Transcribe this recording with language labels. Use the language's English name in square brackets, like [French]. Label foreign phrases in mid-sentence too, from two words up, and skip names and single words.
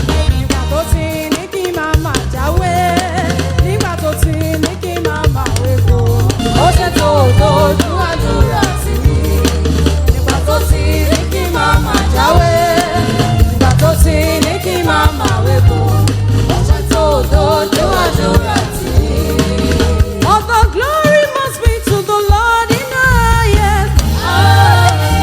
[Yoruba] Nígbà tó ti ní kí n máa máa jáwé, nígbà tó ti ní kí n máa máa wéko, ó ṣe tó dojú àdúrà tì mí. Nígbà tó ti ní kí n máa máa jáwé, nígbà tó ti ní kí n máa máa wéko, ó ṣe tó dojú àdúrà tì mí. [English] Although glory Speak to the Lord in the highest. Hallelujah.